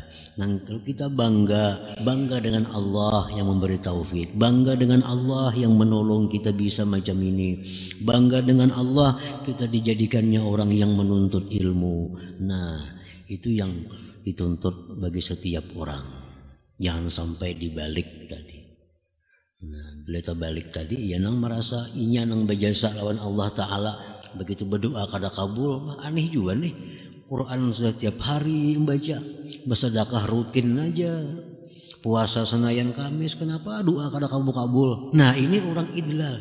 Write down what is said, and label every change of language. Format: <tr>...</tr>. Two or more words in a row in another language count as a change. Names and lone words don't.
<id>Dan kalau kita bangga dengan Allah yang memberi taufik, bangga dengan Allah yang menolong kita bisa macam ini, bangga dengan Allah kita dijadikannya orang yang menuntut ilmu. Nah, itu yang dituntut bagi setiap orang. Jangan sampai dibalik tadi. Nah, bila terbalik tadi,</id> <bjn>ya nang merasa inya nang berjasa lawan Allah Ta'ala, begitu berdoa kada kabul, aneh juga nih. Quran sudah setiap hari membaca, bersedekah rutin aja, puasa Senayan Kamis, kenapa doa kada kabul-kabul? Nah, ini orang idlal.</bjn>